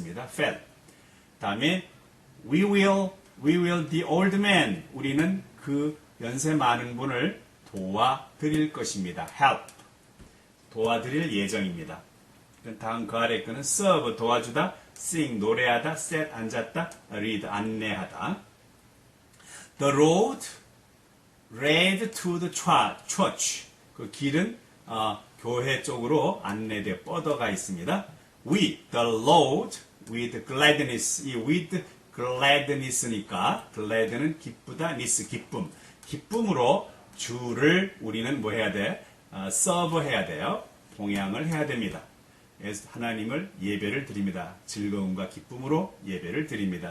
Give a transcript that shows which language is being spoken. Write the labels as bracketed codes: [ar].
[en] fell. [ko] 다음에 [en] we will the old man [ko] 우리는 그 연세 많은 분을 도와드릴 것입니다. help 도와드릴 예정입니다. 다음 그 아래 거는 serve 도와주다, sing 노래하다, sit 앉았다, read 안내하다. [en] The road led to the church [ko] 그 길은 교회 쪽으로 안내되어 뻗어가 있습니다. [en] We, the Lord, with gladness. [ko] 이 with gladness니까 glad는 기쁘다, ness 기쁨. 기쁨으로 주를 우리는 뭐 해야 돼? serve 해야 돼요. 봉양을 해야 됩니다. 그래서 하나님을 예배를 드립니다. 즐거움과 기쁨으로 예배를 드립니다.